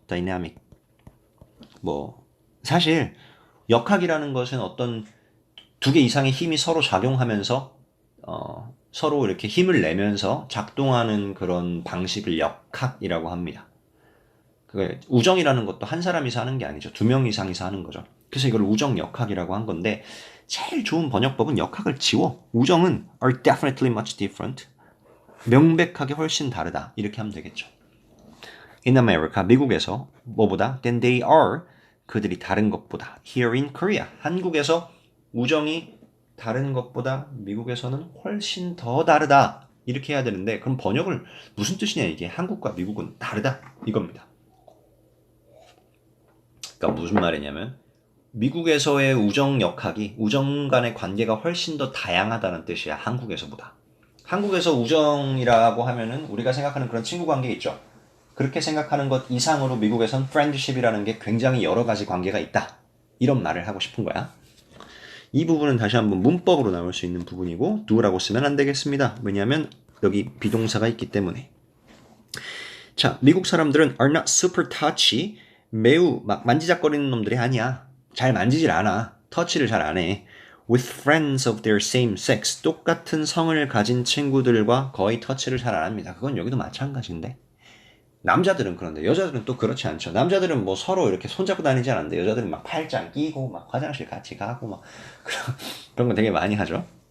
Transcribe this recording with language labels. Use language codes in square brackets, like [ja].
[ko] dynamic 뭐 사실 역학이라는 것은 어떤 두 개 이상의 힘이 서로 작용하면서 서로 이렇게 힘을 내면서 작동하는 그런 방식을 역학이라고 합니다. 우정이라는 것도 한 사람이서 하는 게 아니죠. 두 명 이상이서 하는 거죠. 그래서 이걸 우정 역학이라고 한 건데 제일 좋은 번역법은 역학을 지워. 우정은 [en] are definitely much different. [ko] 명백하게 훨씬 다르다. 이렇게 하면 되겠죠. [en] In America, [ko] 미국에서 뭐보다 [en] than they are [ko] 그들이 다른 것보다 [en] here in Korea [ko] 한국에서 우정이 다른 것보다 미국에서는 훨씬 더 다르다. 이렇게 해야 되는데 그럼 번역을 무슨 뜻이냐 이게 한국과 미국은 다르다 이겁니다. 그러니까 무슨 말이냐면 미국에서의 우정 역학이 우정 간의 관계가 훨씬 더 다양하다는 뜻이야. 한국에서보다. 한국에서 우정이라고 하면은 우리가 생각하는 그런 친구 관계 있죠. 그렇게 생각하는 것 이상으로 미국에선 friendship이라는 게 굉장히 여러 가지 관계가 있다. 이런 말을 하고 싶은 거야. 이 부분은 다시 한번 문법으로 나올 수 있는 부분이고 do라고 쓰면 안 되겠습니다. 왜냐하면 여기 비동사가 있기 때문에. [en] 자, [ko] 미국 사람들은 [en] are not super touchy. [ko] 매우 막 만지작거리는 놈들이 아니야. 잘 만지질 않아. 터치를 잘 안 해. [en] With friends of their same sex. [ko] 똑같은 성을 가진 친구들과 거의 터치를 잘 안 합니다. 그건 여기도 마찬가지인데. 남자들은 그런데 여자들은 또 그렇지 않죠. 남자들은 뭐 서로 이렇게 손잡고 다니지 않는데 여자들은 막 팔짱 끼고 막 화장실 같이 가고 막 그런 거 되게 많이 하죠.